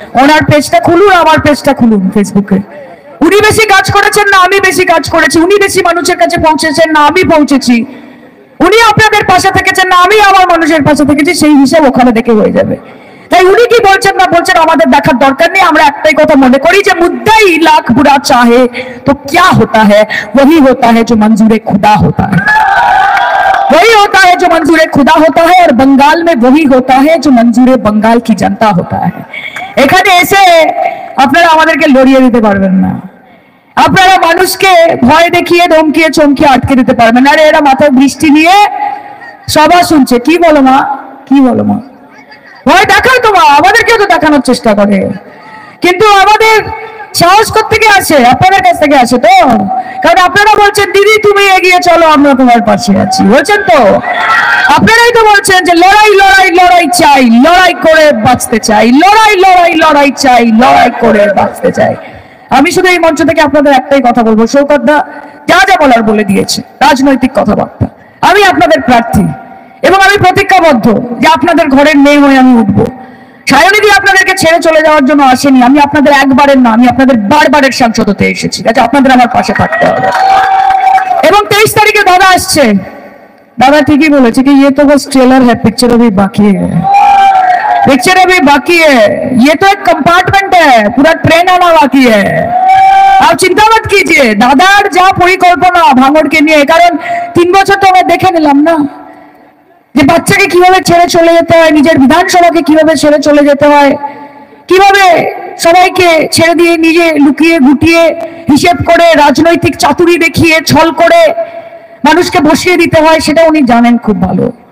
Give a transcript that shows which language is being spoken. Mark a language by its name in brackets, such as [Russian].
[Bangla] ওনার পেজটা খুলুন, আমার পেজটা খুলুন ফেসবুকে। উনি বেশি কাজ করেছেন না আমি বেশি কাজ করেছি, উনি বেশি মানুষের কাছে পৌঁছেছেন না আমি পৌঁছেছি, উনি আপনাদের পাশে থেকেছেন না আমি আমার মানুষের পাশে থেকেছি, সেই হিসাব ওখানে দেখে হয়ে যাবে। তাই উনি কি বলছেন না বলছেন আমাদের দেখার দরকার নেই। আমরা একটাই কথা মনে করি যে [Hindi] মুদ্দাই লাখ বুরা চাহে তো क्या होता है, वही होता है जो मंजूर खुदा होता है, वही होता है जो मंजूर खुदा होता है, और बंगाल में वही होता है जो मंजूर बंगाल की जनता होता है। [Bangla] এখানে এসে আপনারা আমাদেরকে লড়িয়ে দিতে পারবেন না, আপনারা মানুষকে ভয় দেখিয়ে ধমকিয়ে চমকিয়ে আটকে দিতে পারবেন না। আরে এরা মাথায় বৃষ্টি নিয়ে সভা শুনছে, কি বলো মা, কি বলো মা, ভয় দেখায় তো মা, আমাদেরকেও তো দেখানোর চেষ্টা করে, কিন্তু আমাদের সাহস থেকে আসে, আপনাদের কাছ থেকে আসে তো। কারণ আপনারা বলছেন দিদি তুমি এগিয়ে চলো, আমরা তোমার পাশে আছি, বলছেন তো। আপনারাই তো বলছেন যে লড়াই লড়াই লড়াই চাই, লড়াই করে বাঁচতে চাই, লড়াই লড়াই লড়াই চাই, লড়াই করে বাঁচতে চাই। আমি শুধু এই মঞ্চ থেকে আপনাদের একটাই কথা বলবো, শওকত দা যা যা বলার বলে দিয়েছে, রাজনৈতিক কথাবার্তা। আমি আপনাদের প্রার্থী এবং আমি প্রতিজ্ঞাবদ্ধ যে আপনাদের ঘরের মেয়ে হয়ে আমি উঠবো। সায়নিধি আপনাদেরকে ছেড়ে চলে যাওয়ার জন্য আসেনি, আমি আপনাদের একবারের না, আমি আপনাদের বারবারের সাংসদ হতে এসেছি, যাতে আপনাদের আমার পাশে থাকতে হবে। এবং 23 তারিখে দাদা আসছে, [Hindi] दादा ठीक ही बोले कि ये तो बस ट्रेलर है, पिक्चर अभी बाकी है, पिक्चर अभी बाकी है, ये तो एक कंपार्टमेंट है, पूरा ट्रेन आना बाकी है। आप चिंता मत कीजिए, [Bangla] दादार जा পরিকল্পনা ভাঙড়কে নিয়ে। কারণ 3 বছর তো আমরা দেখে নিলাম না যে বাচ্চাকে কিভাবে ছেড়ে চলে যেতে হয়, নিজের বিধানসভাকে কিভাবে ছেড়ে চলে যেতে হয়, কিভাবে সবাইকে ছেড়ে দিয়ে নিজে লুকিয়ে গুটিয়ে হিসেব করে রাজনৈতিক চাতুরি দেখিয়ে ছল করে মানুষকে বসিয়ে দিতে হয়, সেটা উনি জানেন খুব ভালো।